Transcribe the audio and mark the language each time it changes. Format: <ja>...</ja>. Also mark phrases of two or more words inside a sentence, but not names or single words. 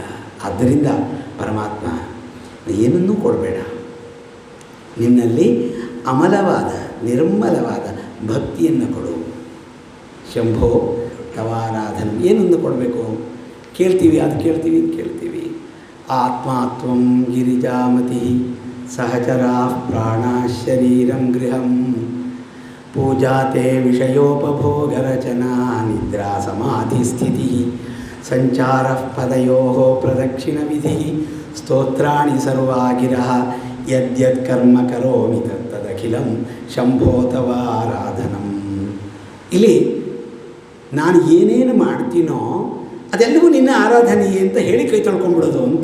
<kn>ಆದ್ದರಿಂದ ಪರಮಾತ್ಮ ಏನನ್ನೂ ಕೊಡಬೇಡ, ನಿನ್ನಲ್ಲಿ ಅಮಲವಾದ ನಿರ್ಮಲವಾದ ಭಕ್ತಿಯನ್ನು ಕೊಡು.</kn> <sa>ಶಂಭೋ ತವಾರಾಧನ.</sa> <kn>ಏನನ್ನು ಕೊಡಬೇಕು? ಕೇಳ್ತೀವಿ, ಅದು ಕೇಳ್ತೀವಿ, ಇದು ಕೇಳ್ತೀವಿ.</kn> <sa>ಆತ್ಮಾತ್ವಂ ಗಿರಿಜಾಮತಿ ಸಹಚರಾ ಪ್ರಾಣ ಶರೀರಂ ಗೃಹಂ ಪೂಜಾತೆ ವಿಷಯೋಪಭೋಗರಚನಾ ನಿದ್ರಾ ಸಮಾಧಿ ಸ್ಥಿತಿ ಸಂಚಾರ ಪದಯೋ ಪ್ರದಕ್ಷಿಣ ವಿಧಿ ಸ್ತೋತ್ರಾಣಿ ಸರ್ವಾಗಿರಃ ಯದ್ಯತ್ ಕರ್ಮ ಕರೋಮಿ ತತ್ತದಖಿಲಂ ಶಂಭೋ ತವಾರಾಧನಂ.</sa> <kn>ಇಲ್ಲಿ ನಾನು ಏನೇನು ಮಾಡ್ತೀನೋ ಅದೆಲ್ಲವೂ ನಿನ್ನ ಆರಾಧನೆಯೇ ಅಂತ ಹೇಳಿ ಕೈ ತೊಳ್ಕೊಂಡ್ಬಿಡೋದು ಅಂತ.</kn>